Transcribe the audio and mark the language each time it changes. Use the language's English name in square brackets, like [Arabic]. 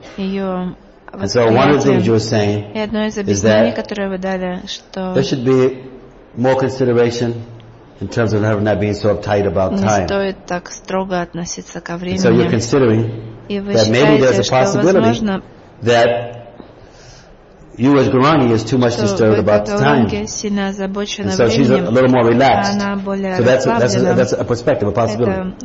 [English] And so one of the things you were saying is that there should be more consideration in terms of not being so uptight about time. [Russian] Не стоит так строго относиться ко времени. [English] And so you're considering that maybe there's a possibility that you as Gurani is too much disturbed about the time. And so she's a little more relaxed. So that's a perspective, a possibility.